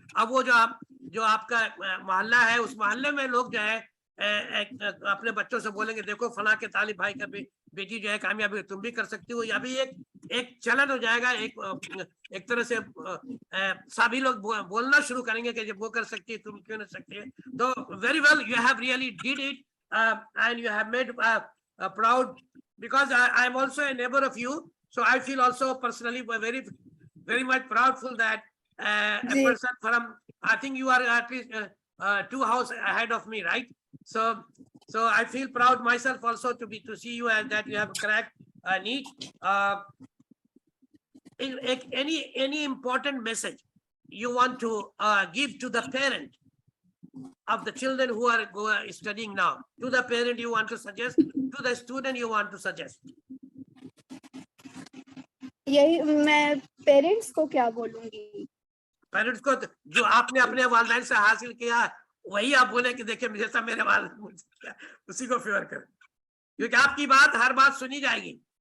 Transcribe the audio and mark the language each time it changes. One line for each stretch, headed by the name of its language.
Hindi: अब वो जो आपका मोहल्ला है, उस मोहल्ले में लोग जो है अपने बच्चों से बोलेंगे देखो फला के तालिब भाई का बेटी जो है कामयाबी, तुम भी कर सकती हो। या भी एक चलन हो जाएगा, एक तरह से सभी लोग बोलना शुरू करेंगे कि जब वो कर सकती है तुम क्यों नहीं सकती है।
English: तो very well, you have really did it and you have made proud, because I am also a neighbor of you, so I feel also personally very much proudful that a person from, I think you are at least 2 houses ahead of me, right? So I feel proud myself also to see you and that you have cracked a niche. Any important message you want to give to the parent of the children who are studying now, to the parent you want to suggest, to the student you want to suggest?
Hindi: यही मैं parents को क्या बोलूंगी? Parents को जो आपने अपने वालिदैन से हासिल किया वही आप बोले कि देखिए जैसा मेरे वालिदैन मुझसे किया उसी को फेवर करें, क्योंकि आपकी बात हर बात सुनी जाएगी।